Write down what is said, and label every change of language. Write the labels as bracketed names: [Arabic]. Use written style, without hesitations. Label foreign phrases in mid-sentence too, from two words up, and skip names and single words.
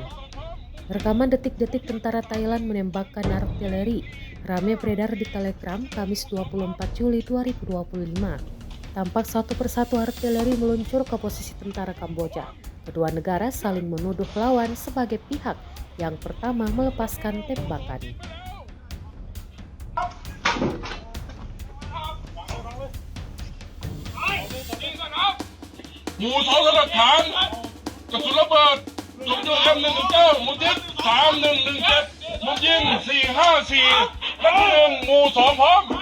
[Indonesian] Rekaman detik-detik tentara Thailand menembakkan artileri ramai beredar di Telegram Kamis 24 Juli 2025. Tampak satu persatu artileri meluncur ke posisi tentara Kamboja. Kedua negara saling menuduh lawan sebagai pihak yang pertama melepaskan tembakan. [Thai] หมู่สองสลักฐานกระสุนระเบิดจุดM119หมู่ทิศ3117มุมยิง454นัดที่หนึ่งหมู่สองพร้อม